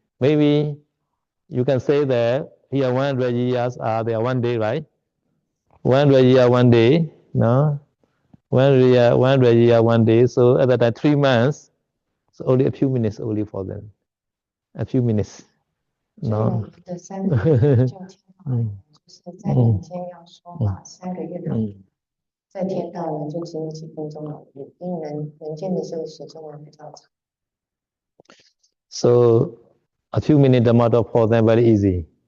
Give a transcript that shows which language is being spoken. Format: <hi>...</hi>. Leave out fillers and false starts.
<en>Maybe you can say that here 100 years are there 1 day, right? 100 year 1 day, no? 100 year 1 day. So at that time 3 months, so only a few minutes only for them, a few minutes. No.</en> <zh>3个月就天道就是在人间要说法3个月的，在天道呢就只有几分钟而已，因为人间的这个时间呢比较长。</zh> <en>So a few minutes the matter for them very easy.</en>